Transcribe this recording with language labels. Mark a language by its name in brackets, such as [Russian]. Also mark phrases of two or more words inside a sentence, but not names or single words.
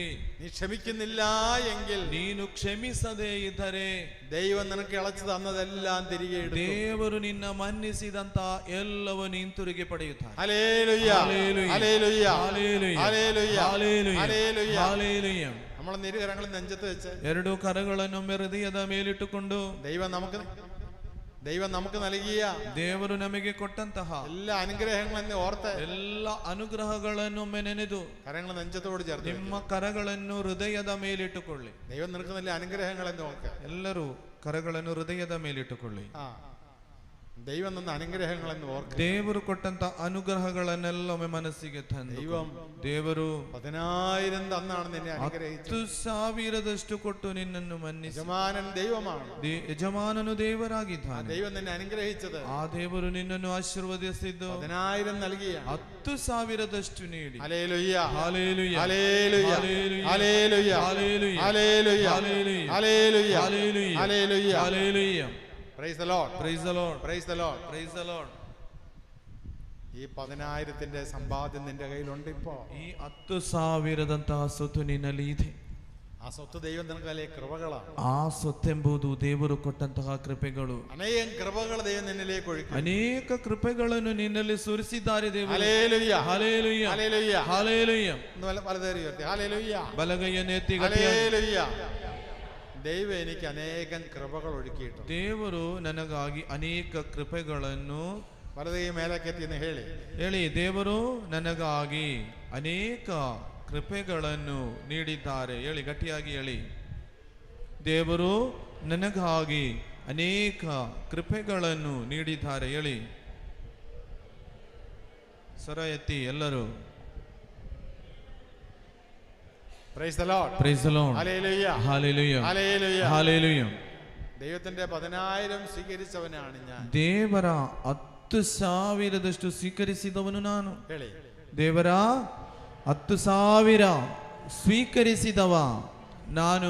[Malayalam] നീ ക്ഷമിക്കുന്നില്ല എങ്കിൽ, [Kannada] ನೀನು ಕ್ಷಮಿಸದೇ ಇದ್ದರೆ [Malayalam] ദൈവം നിനക്ക് ഇളച്ചു തന്നതെല്ലാം തിരികെ എടുക്കും. [Kannada] ದೇವರು ನಿನ್ನ ಮನ್ನಿಸಿದಂತ ಎಲ್ಲವನ್ನು ಹಿಂತಿರುಗಿ ಪಡೆಯುತ್ತಾರೆ. [Malayalam] ഹല്ലേലൂയ. ഹല്ലേലൂയ. ഹല്ലേലൂയ. ഹല്ലേലൂയ. ഹല്ലേലൂയ. ഹല്ലേലൂയ. ഹല്ലേലൂയ. ഹല്ലേലൂയ. നമ്മൾ ഇരുകരങ്ങളും നെഞ്ചത്ത് വെച്ച് [Kannada] ಎರಡು ಕರಗಳನ್ನೊಮ್ಮೆ ಹೃದಯದ ಮೇಲಿಟ್ಟುಕೊಂಡು [Malayalam] ദൈവം നമുക്ക് നൽകിയ [Kannada] ದೇವರು ನಮಗೆ ಕೊಟ್ಟಂತಹ [Malayalam] എല്ലാ അനുഗ്രഹങ്ങളെന്ന് ഓർത്ത് [Kannada] ಎಲ್ಲ ಅನುಗ್ರಹಗಳನ್ನೊಮ್ಮೆ ನೆನೆದು [Malayalam] കരങ്ങൾ നെഞ്ചത്തോട് ചേർത്ത് [Kannada] ನಿಮ್ಮ ಕರಗಳನ್ನು ಹೃದಯದ ಮೇಲಿಟ್ಟುಕೊಳ್ಳಿ. [Malayalam] ദൈവം നിനക്ക് നല്ല അനുഗ്രഹങ്ങളെന്ന് ഓർക്കുക. [Kannada] ಎಲ್ಲರೂ ಕರಗಳನ್ನು ಹೃದಯದ ಮೇಲಿಟ್ಟುಕೊಳ್ಳಿ. [Malayalam] ദൈവം തന്ന അനുഗ്രഹങ്ങളെന്ന് ഓർക്കുക. [Kannada] ದೇವರು ಕೊಟ್ಟಂತ ಅನುಗ್ರಹಗಳನ್ನೆಲ್ಲ ಮನಸ್ಸಿಗೆ ತಂದು ದೇವರು [Malayalam] 10,000 തന്നാണ് നിന്നെ അനുഗ്രഹിച്ചത്. [Kannada] 10,000 ಕೊಟ್ಟು ನಿನ್ನನ್ನು ಮನ್ನಿಸಿ. [Malayalam] യജമാനൻ ദൈവമാണ്. [Kannada] ಯಜಮಾನನು ದೇವರಾಗಿದ್ದಾನೆ. [Malayalam] ദൈവം നിന്നെ അനുഗ്രഹിച്ചത്, [Kannada] ಆ ದೇವರು ನಿನ್ನನ್ನು ಆಶೀರ್ವದಿಸಿದ್ದು [Malayalam] 10,000 നൽകിയ [Kannada] 10,000 ನೀಡಿ. [Malayalam] ഹല്ലേലൂയ. ഹല്ലേലൂയ. ഹല്ലേലൂയ. ഹല്ലേലൂയ. ഹല്ലേലൂയ. ഹല്ലേലൂയ. ഹല്ലേലൂയ. ഹല്ലേലൂയ. ഹല്ലേലൂയ. ഹല്ലേലൂയ. ഹല്ലേലൂയ. ഹല്ലേലൂയ. [English] Praise the Lord. Praise the Lord. Praise the Lord. Praise the Lord. [Malayalam] ഈ 10,000 സമ്പാദ്യം നിന്റെ കയ്യിലുണ്ട്. ഇപ്പോ [Kannada] ಈ 10,000 ಸೊತ್ತು ನಿನ್ನಲ್ಲಿ ಇದೆ. [Malayalam] ആ സ്വത്ത് ദൈവം നിനക്ക് വലിയ കൃപകളാണ്. [Kannada] ಆ ಸೊತ್ತೆಂಬುದು ದೇವರು ಕೊಟ್ಟಂತಹ ಕೃಪೆಗಳು. [Malayalam] അനേകം കൃപകൾ ദൈവം നിന്നിലേക്ക് ഒഴുക്കി. [Kannada] ಅನೇಕ ಕೃಪೆಗಳನ್ನು ನಿನ್ನಲ್ಲಿ ಸುರಿಸಿದ್ದಾರೆ ದೇವರು. [Malayalam] ഹല്ലേലൂയ. ഹല്ലേലൂയ. ഹല്ലേലൂയ. ഹല്ലേലൂയ. വലതേറി ഉയർത്തി ഹല്ലേലൂയ. [Kannada] ಬಲಗೈಯನ್ನು ಎತ್ತಿ [Malayalam] ഹല്ലേലൂയ. ദൈവം എനിക്ക് അനേകം കൃപകൾ ഒഴുക്കിയിട്ടുണ്ട്. [Kannada] ದೇವರು ನನಗಾಗಿ ಅನೇಕ ಕೃಪೆಗಳನ್ನು [Malayalam] വലതേ മേലേക്കെത്തി എന്ന് [Kannada] ಹೇಳಿ ದೇವರು ನನಗಾಗಿ ಅನೇಕ ಕೃಪೆಗಳನ್ನು ನೀಡಿದ್ದಾರೆ. ಹೇಳಿ, ಗಟ್ಟಿಯಾಗಿ ಹೇಳಿ. ದೇವರು ನನಗಾಗಿ ಅನೇಕ ಕೃಪೆಗಳನ್ನು ನೀಡಿದ್ದಾರೆ. ಹೇಳಿ, ಸ್ವರ ಎತ್ತಿ ಎಲ್ಲರೂ. [English] Praise the Lord. Praise the Lord. Hallelujah. Hallelujah. Hallelujah. Hallelujah. [Malayalam] ദൈവത്തിന്റെ 10,000 സ്വീകരിച്ചവനാണ് ഞാൻ. [Kannada] ದೇವರ 10,000 ಸ್ವೀಕರಿಸಿದವನು ನಾನು. ಹೇಳಿ, ದೇವರ 10,000 ಸ್ವೀಕರಿಸಿದವ ನಾನು.